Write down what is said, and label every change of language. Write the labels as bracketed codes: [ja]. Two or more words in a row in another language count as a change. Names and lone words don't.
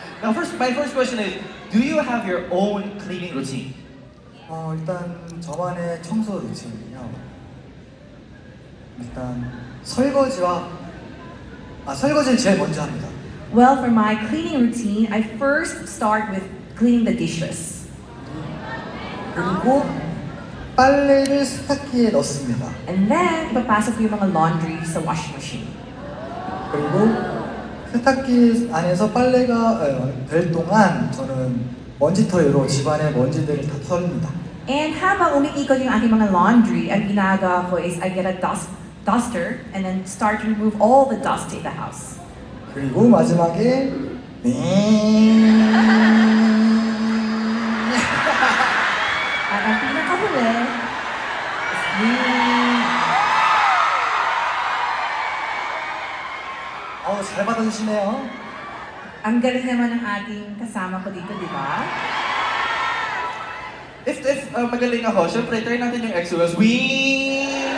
[en] my first question is, do you have your own cleaning routine? [ko] 일단 저만의 청소 루틴은요. 일단 설거지를 제일 먼저 합니다. [en] Well, for my cleaning routine, I first start with cleaning the dishes. [ko] 그리고 빨래를 세탁기에 넣습니다. [en] And then, [tl] ipapasok ko yung mga laundry sa [en] washing machine. [ko] 그리고 세탁기 안에서 빨래가 될 동안 저는 먼지털이로 집안의 먼지들을 다 털립니다. [en] And [tl] habang umiikot yung aking mga laundry, ang ginagawa ko [en] is I get a duster and then start to remove all the dust in the house. [ko] 그리고 마지막에 [tl] At ang pinakahuli is [ko] 잘 받아주시네요. [tl] ang galing naman ng ating kasama ko dito, di ba? If magaling ako, syempre try natin yung exos. Wee!